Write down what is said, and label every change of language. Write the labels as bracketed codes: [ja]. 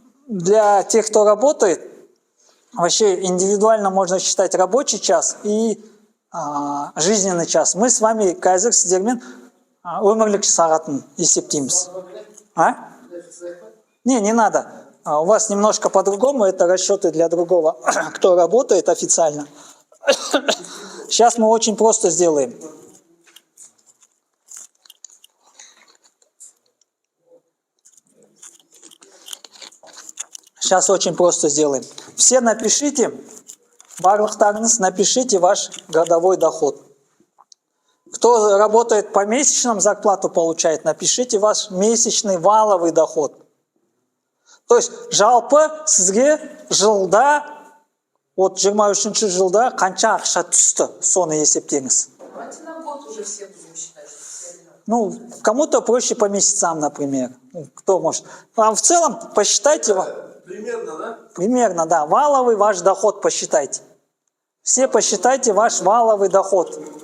[ru] для тех, кто работает, вообще индивидуально можно считать рабочий час и жизненный час. Мы с вами [kk] қазір сіздермен өмірлік сағатын есептейміз. [ru] А? Не надо. У вас немножко по-другому, это расчеты для другого, кто работает официально. Сейчас мы очень просто сделаем. Сейчас очень просто сделаем. Все напишите, [kk] барлықтарыңыз [ru] напишите ваш годовой доход. Кто работает по месячным, зарплату получает, напишите ваш месячный валовый доход. То есть [kk] жалпы сізге жылда, от 23 жылда қанша ақша түсті, соны есептеңіз. [ru] Давайте на год уже все будем считать. Ну, кому-то проще по месяцам, например. Ну, кто может. А в целом посчитайте. Примерно, да? Примерно, да. Валовый ваш доход посчитайте. Все посчитайте ваш валовый доход.